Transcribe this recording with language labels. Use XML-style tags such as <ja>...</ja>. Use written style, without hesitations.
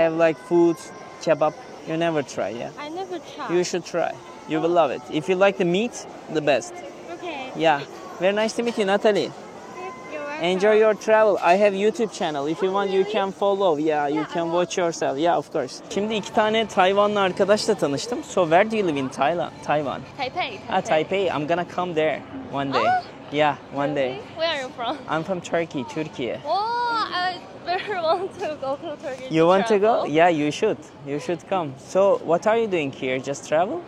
<en>have like food, kebab. You never try, yeah? I never never tried. You should try. You will love it. If you like the meat, the best. Okay. Yeah. Very nice to meet you, Natalie. You're welcome. Enjoy your travel. I have YouTube channel. If you want, you can follow. Yeah, you can watch yourself. Yeah, of course.</en> <tr>Şimdi iki tane Tayvanlı arkadaşla tanıştım.</tr> <en>So where do you live in Thailand? Taiwan. Taipei. Ah, Taipei. I'm gonna come there one day. Yeah, one day. Where are you from? I'm from Turkey, Türkiye. Oh, I very want to go to Turkey. You want to go? travel. Yeah, you should. You should come. So what are you doing here? Just travel?</en>